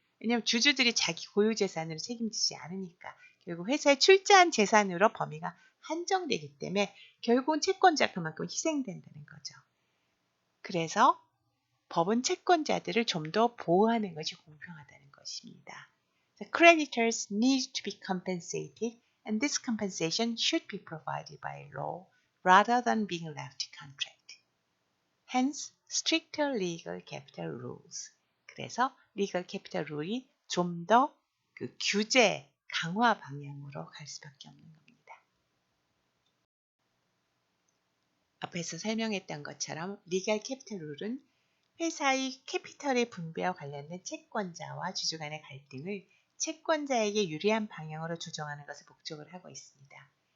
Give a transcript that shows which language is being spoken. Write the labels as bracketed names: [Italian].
[Korean] 왜냐하면 주주들이 자기 고유 재산으로 책임지지 않으니까 결국 회사에 출자한 재산으로 범위가 한정되기 때문에 결국은 채권자 그만큼 희생된다는 거죠. 그래서 법은 채권자들을 좀 더 보호하는 것이 공평하다는 것입니다. [English] The creditors need to be compensated and this compensation should be provided by law rather than being left to contract. Hence, stricter legal capital rules. [Korean] 그래서 legal capital 룰이 좀 더 그 규제 강화 방향으로 갈 수밖에 없는 겁니다. 앞에서 설명했던 것처럼 리갈 캐피탈 룰은 회사의 캐피털의 분배와 관련된 채권자와 주주 간의 갈등을 채권자에게 유리한 방향으로 조정하는 것을 목적으로 하고 있습니다.